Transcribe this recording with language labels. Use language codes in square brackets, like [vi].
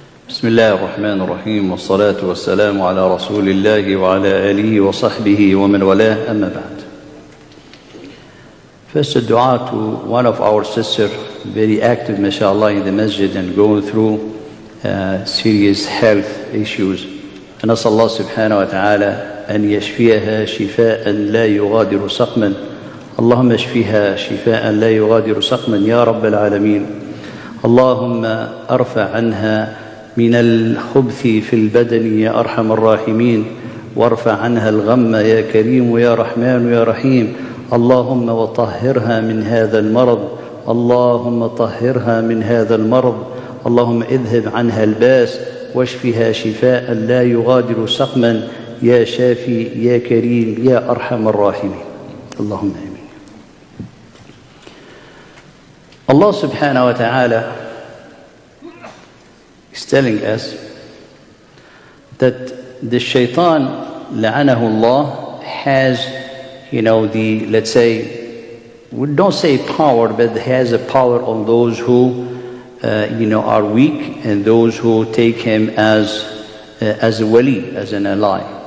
[ar] بسم الله الرحمن الرحيم والصلاة والسلام على رسول الله وعلى آله وصحبه ومن والاه أما بعد. [en] First a dua to one of our sisters, very active mashallah in the masjid and going through serious health issues. [ar] نسأل الله سبحانه وتعالى أن يشفيها شفاء لا يغادر سقما. اللهم اشفيها شفاء لا يغادر سقما يا رب العالمين. اللهم ارفع عنها من الخبث في البدن يا أرحم الراحمين، وارفع عنها الغم يا كريم يا رحمن يا رحيم. اللهم وطهرها من هذا المرض، اللهم طهرها من هذا المرض، اللهم اذهب عنها الباس واشفها شفاء لا يغادر سقما يا شافي يا كريم يا أرحم الراحمين. اللهم آمين. [en] Allah subhanahu wa ta'ala is telling us that the shaitan, la'anahu Allah, has, let's say, we don't say power, but has a power on those who, are weak and those who take him as a wali, as an ally.